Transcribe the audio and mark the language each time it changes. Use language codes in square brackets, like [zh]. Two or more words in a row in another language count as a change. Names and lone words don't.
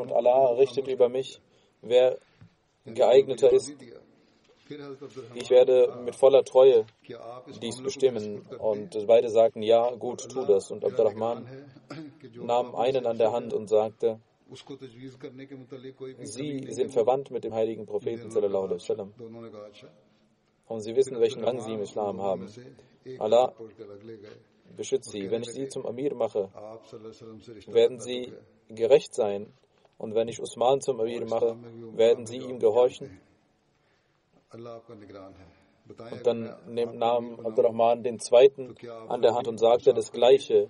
[de] Und Allah richtet über mich, wer geeigneter ist. Ich werde mit voller Treue dies bestimmen. Und beide sagten, ja, gut, tu das. Und Abdurrahman nahm einen an der Hand und sagte, Sie sind verwandt mit dem heiligen Propheten [ar] صلى الله عليه وسلم. [de] Und Sie wissen, welchen Rang Sie im Islam haben. Allah beschützt Sie. Wenn ich Sie zum Amir mache, werden Sie gerecht sein. Und wenn ich Usman zum Amir mache, werden Sie ihm gehorchen. Und dann nahm Abdurrahman den zweiten an der Hand und sagte das Gleiche.